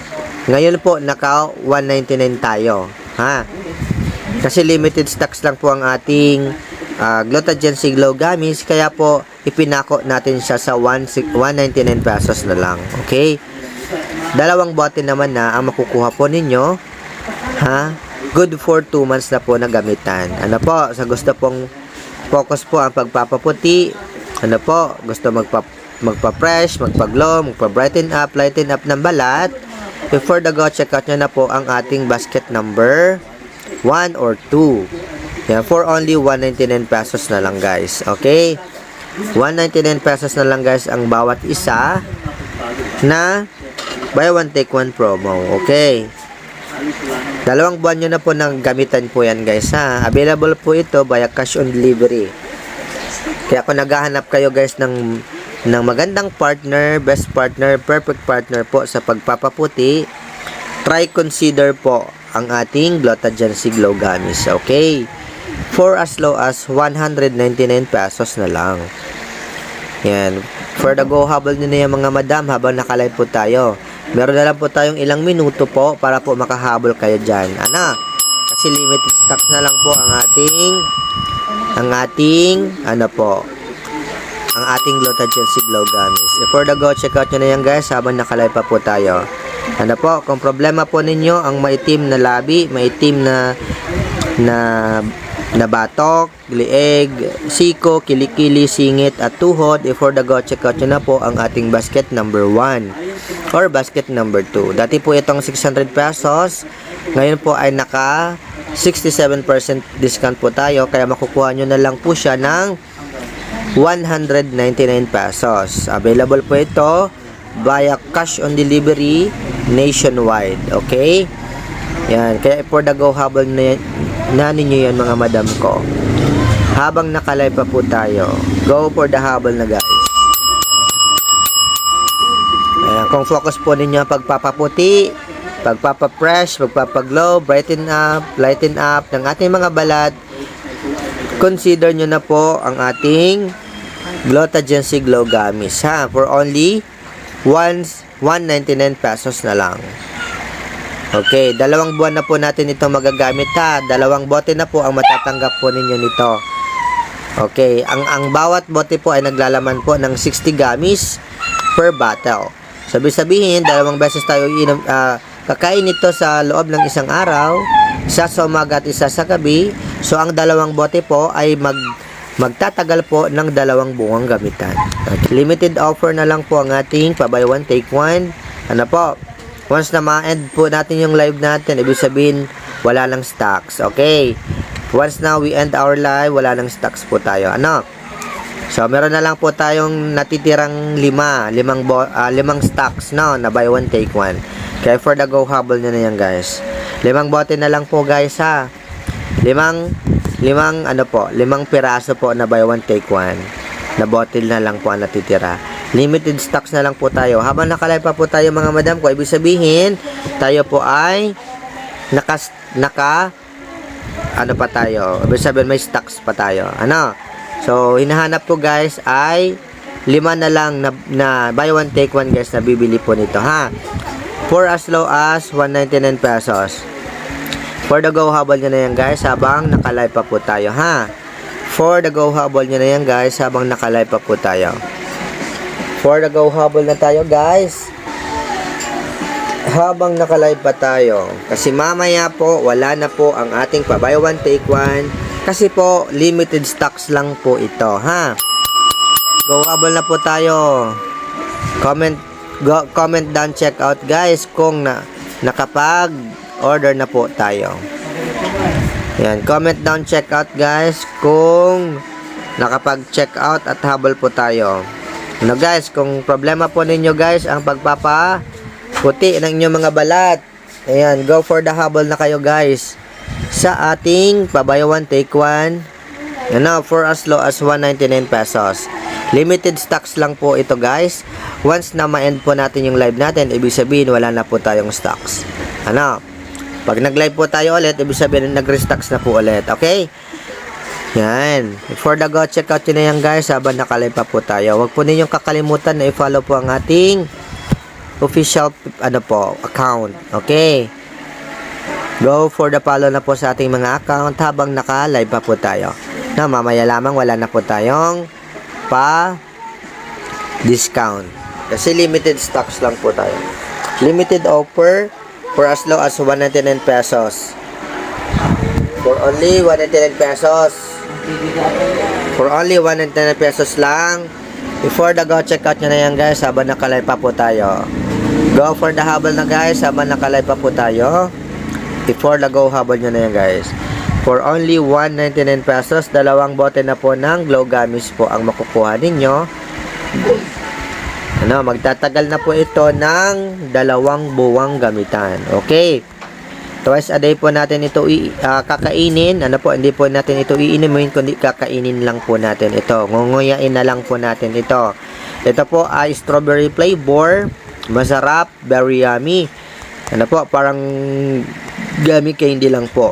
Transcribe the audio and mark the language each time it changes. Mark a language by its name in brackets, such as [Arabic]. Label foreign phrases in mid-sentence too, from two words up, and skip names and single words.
[Filipino] Ngayon po, naka 199 tayo. Ha? Kasi [English] limited stocks [Filipino] lang po ang ating Glutathione Glogamis. Kaya po, ipinako natin siya sa 199 pesos na lang. Okay? 2 bote naman na ang makukuha po ninyo. Ha? [English] Good for 2 months [Filipino] na po na gamitan. Sa gusto pong focus po ang pagpapaputi. Gusto magpa-fresh, magpa-glow, magpa- [English] brighten up, lighten up [Filipino] ng balat. [English] Before the go, check out [Filipino] nyo na po ang ating [English] basket number 1 or 2. [Filipino] Yan, [English] for only 199 pesos [Filipino] na lang [English] guys. Okay? [Filipino] 199 pesos na lang guys ang bawat isa na [English] buy one take one promo. [Filipino] Okay? 2 buwan nyo na po ng gamitan po yan guys ha. Available po ito [English] via cash on delivery. [Filipino] Kaya kung naghahanap kayo guys ng magandang [English] partner, best partner, perfect partner [Filipino] po sa pagpapaputi, [English] try consider [Filipino] po ang ating Glutathione Glogamis. [English] Okay? For as low as 199 pesos [Filipino] na lang. Yan. [English] For the go, [Filipino] habol nyo na yung mga madam habang nakalive po tayo. Meron na lang po tayong ilang minuto po para po makahabol kayo dyan. Kasi [English] limited stocks [Filipino] na lang po ang ating ang ating Glutagency Glow Gummies. [English] Before the go, check out [Filipino] nyo na yan guys habang nakalive pa po tayo. Ano po, kung problema po ninyo ang maitim na labi, maitim na batok, lieg, siko, kilikili, singit at tuhod, [English] before the go, check out [Filipino] nyo na po ang ating [English] basket number 1 or basket number 2. [Filipino] Dati po itong 600 pesos, ngayon po ay naka [English] 67% discount [Filipino] po tayo, kaya makukuha nyo na lang po siya ng 199 pesos. Available po ito [English] via cash on delivery nationwide. [Filipino] Okay? Yan. Kaya [English] for the go, [Filipino] habol na ninyo yan mga madam ko. Habang nakalive pa po tayo, [English] go for the [Filipino] habol na guys. Ayan. Kung focus po ninyo pagpapaputi, pagpapafresh, pagpapaglow, [English] lighten up [Filipino] ng ating mga balat, consider nyo na po ang ating Glutagency Glow Gummies ha, [English] for only 199 pesos [Filipino] na lang. Okay, 2 buwan na po natin ito magagamit ha. 2 bote na po ang matatanggap po ninyo nito. Okay, ang bawat bote po ay naglalaman po ng [English] 60 gummies per bottle. [Filipino] Sabihin, 2 beses tayo kakain ito sa loob ng isang araw, isa sa umaga at isa sa gabi. So, ang 2 bote po ay magtatagal po ng 2 buwang gamitan. Okay. [English] Limited offer [Filipino] na lang po ang ating pa- [English] buy one, take one. [Filipino] Ano po? Once na ma-end po natin yung live natin, ibig sabihin, wala nang stocks. [English] Okay? Once na we end our live, [Filipino] wala nang stocks po tayo. Ano? So, meron na lang po tayong natitirang 5 stocks, no? Na [English] buy one, take one. [Filipino] Kaya [English] for the go, [Filipino] habol nyo na yan, guys. 5 bote na lang po, guys, ha? 5 piraso po na [English] buy one, take one. [Filipino] Na bottle na lang po ang natitira. [English] Limited stocks [Filipino] na lang po tayo. Habang nakalive pa po tayo mga madam ko, ibig sabihin, tayo po ay ibig sabihin may stocks pa tayo. Ano? So, hinahanap po guys ay 5 na lang na [English] buy one, take one guys [Filipino] na bibili po nito ha. [English] For as low as 199 pesos. For the go, [Filipino] habol nyo na yan guys habang nakalive pa po tayo ha. [English] For the go, [Filipino] habol nyo na yan guys habang nakalive pa po tayo. [English] For the go, [Filipino] habol na tayo guys habang nakalive pa tayo. Kasi mamaya po, wala na po ang ating pa [English] buy one, take one. [Filipino] Kasi po, [English] limited stocks [Filipino] lang po ito ha. Go, habol na po tayo. [English] Comment down, check out guys [Filipino] kung nakapag-order na po tayo. Yan, [English] comment down, check out guys [Filipino] kung nakapag-check out at habol po tayo. Ano guys, kung problema po ninyo guys ang pagpapaputi ng inyong mga balat, ayan, [English] go for the [Filipino] habol na kayo guys sa ating pa- [English] buy one, take one. [Filipino] Ano, [English] for as low as 199 pesos. Limited stocks [Filipino] lang po ito guys. Once na ma-end po natin yung live natin, ibig sabihin wala na po tayong stocks. Ano, pag nag-live po tayo ulit, ibig sabihin nag-restocks na po ulit. Okay? Yan. [English] Before the go, check out [Filipino] yun na yan guys habang nakalive pa po tayo. Huwag po ninyong kakalimutan na i-follow po ang ating [English] official account. Okay? Go for the follow [Filipino] na po sa ating mga account habang naka-live pa po tayo. Na mamaya lamang wala na po tayong pa-discount. Kasi [English] limited stocks [Filipino] lang po tayo. [English] Limited offer for as low as 199 pesos. For only 199 pesos. For only 199 pesos lang. Before the go, check out [Filipino] nyo na yan guys habang nakalive pa po tayo. [English] Go for the [Filipino] habol na guys habang nakalive pa po tayo. [English] Before the go, [Filipino] habol nyo na yan guys. [English] For only 199 pesos, [Filipino] 2 bote na po ng Glow Gummies po ang makukuha ninyo. Ano, magtatagal na po ito ng 2 buwang gamitan. [English] Okay? Twice a day [Filipino] po natin ito kakainin. Ano po, hindi po natin ito iinumin, kundi kakainin lang po natin ito. Ngunguyain na lang po natin ito. Ito po ay [English] strawberry flavor. Masarap, very yummy. [Filipino] Ano po, parang gummy candy lang po.